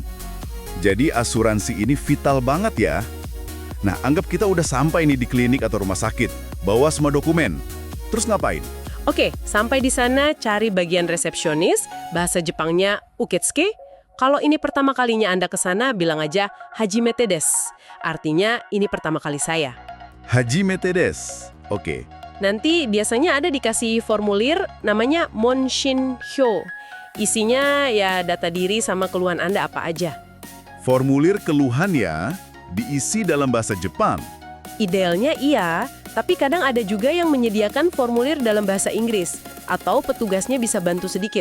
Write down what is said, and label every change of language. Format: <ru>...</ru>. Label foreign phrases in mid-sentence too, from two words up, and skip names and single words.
<id>Jadi asuransi ini vital banget ya. Nah, anggap kita udah sampai nih di klinik atau rumah sakit. Bawa semua dokumen. Terus ngapain? Oke, sampai di sana cari bagian resepsionis, bahasa Jepangnya uketsuke. Kalau ini pertama kalinya Anda ke sana, bilang aja</id> <ja>はじめてです.</ja> <id>Artinya, ini pertama kali saya.</id> <ja>はじめてです.</ja> <id>Oke. Nanti biasanya ada dikasih formulir namanya Monshinhyo. Isinya ya data diri sama keluhan Anda apa aja. Formulir keluhan ya, diisi dalam bahasa Jepang. Idealnya iya, tapi kadang ada juga yang menyediakan formulir dalam bahasa Inggris, atau petugasnya bisa bantu sedikit.</id>